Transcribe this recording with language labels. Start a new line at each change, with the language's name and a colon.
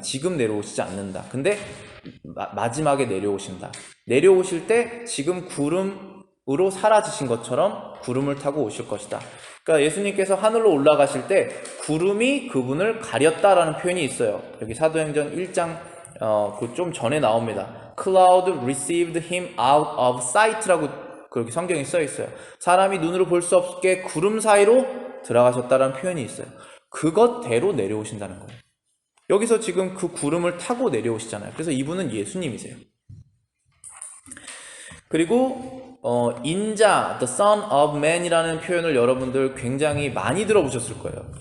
Korean: 지금 내려오시지 않는다. 근데 마지막에 내려오신다. 내려오실 때 지금 구름으로 사라지신 것처럼 구름을 타고 오실 것이다. 그러니까 예수님께서 하늘로 올라가실 때 구름이 그분을 가렸다라는 표현이 있어요. 여기 사도행전 1장 그 좀 전에 나옵니다.
English: Cloud received him out of sight
Korean: 라고 그렇게 성경에 써 있어요. 사람이 눈으로 볼 수 없게 구름 사이로 들어가셨다라는 표현이 있어요. 그것대로 내려오신다는 거예요. 여기서 지금 그 구름을 타고 내려오시잖아요. 그래서 이분은 예수님이세요. 그리고 인자, the son of man이라는 표현을 여러분들 굉장히 많이 들어보셨을 거예요.